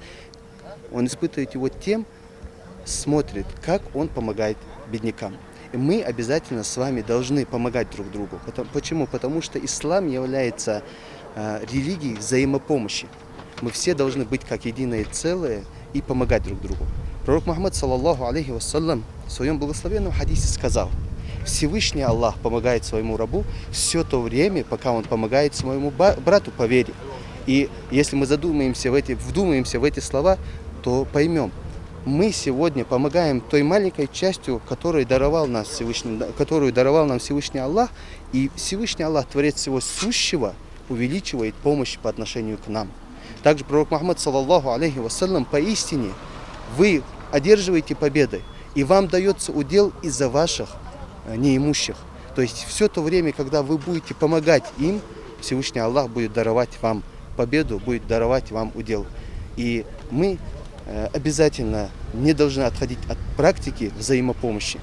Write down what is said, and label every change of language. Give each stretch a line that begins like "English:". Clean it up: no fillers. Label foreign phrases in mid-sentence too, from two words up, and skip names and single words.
Russian: Он испытывает его тем, смотрит, как он помогает беднякам. И мы обязательно с вами должны помогать друг другу. Почему? Потому что ислам является религией взаимопомощи. Мы все должны быть как единое целое и помогать друг другу.
Arabic: Пророк Мухаммад, صلى الله عليه وسلم,
Russian: в своем благословенном хадисе сказал: Всевышний Аллах помогает своему рабу все то время, пока он помогает своему брату по вере. И если мы вдумаемся в эти слова, то поймем, мы сегодня помогаем той маленькой частью, которую даровал нам Всевышний Аллах, и Всевышний Аллах, Творец всего сущего, увеличивает помощь по отношению к нам. Также пророк Мухаммад,
Arabic: صلى الله عليه وسلم,
Russian: поистине вы одерживаете победы, и вам дается удел из-за ваших неимущих. То есть все то время, когда вы будете помогать им, Всевышний Аллах будет даровать вам победу, будет даровать вам удел. И мы обязательно не должны отходить от практики взаимопомощи.